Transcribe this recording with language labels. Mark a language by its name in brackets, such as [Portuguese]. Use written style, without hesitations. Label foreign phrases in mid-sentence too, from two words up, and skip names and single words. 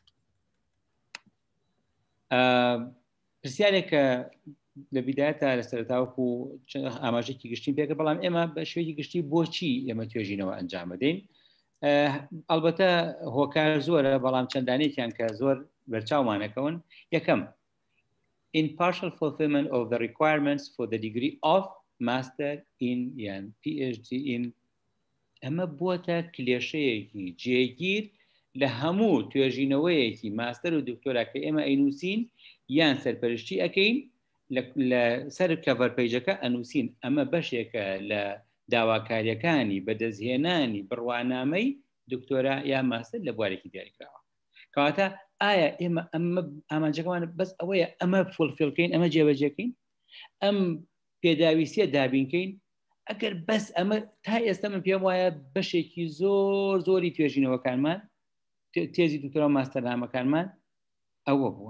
[Central Kurdish] پرسیارێک کە لە بیدایەتە لە سەرەتاوەکو ئاماژێکی گشتین پێکە بەڵام ئێمە بە شوێکی گشتی بۆچی ئێمە توێژینەوە ئەنجام بدەین ئەلبەتە هۆکار زۆرە بەڵام چەندانێکیان کە زۆر بەرچاومانەکەون [English] یەکەم in partial fulfillment of the requirements for the degree of master in and PhD in [Central Kurdish] ئەمە بووە کلێشەیەکی جێگیر لە هەموو توێژینەوەیەکی ماستەر و دکتۆرا کە ئێمە ئەینووسین یان سەرپەرشتی ئەەکەین لە سەر کەڤەر پەیجەکە ئەنووسین ئەمە بەشێکە لە داواکاریەکانی بەدەستهێنانی بڕوانامەی دکتۆرا یا ماستەر لە بوارێکی دیاریکراوە کەواتە ئایا ئێمە ئەمە ئامانجەکەمان بەس ئەوەیە ئەمە فولفیلکەین ئەمە جێبەجێکەین ئەم پێداویستیە دابینکەین ئەگەر بەس ئەمە تا ئێستا من پێم وایە بەشێکی زۆر زۆری توێژینەوەکانمان تێزی دکتۆرا و ماستەرنامەکانمان ئەوە بووە.